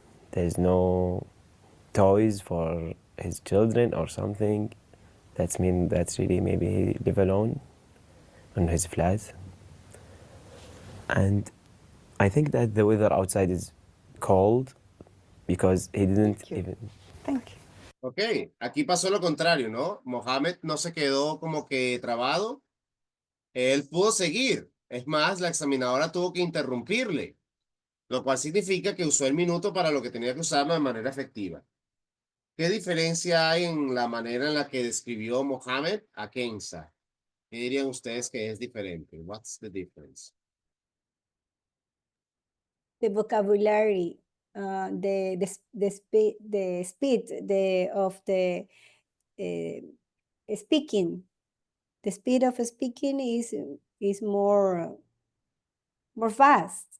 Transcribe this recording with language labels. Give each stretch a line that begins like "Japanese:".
English: There's no toys for his children or something. That's really maybe he live alone in his flat. And I think that the weather outside is cold because he didn't even... Thank you.
Spanish: Ok, aquí pasó lo contrario, ¿no? Mohamed no se quedó como que trabado. Él pudo seguir. Es más, la examinadora tuvo que interrumpirle, lo cual significa que usó el minuto para lo que tenía que usarlo de manera efectiva. ¿Qué diferencia hay en la manera en la que describió Mohamed a Kenza? ¿Qué dirían ustedes que es diferente?
English: What's the difference? The vocabulary, the speed of the speaking. The speed of speaking is more fast.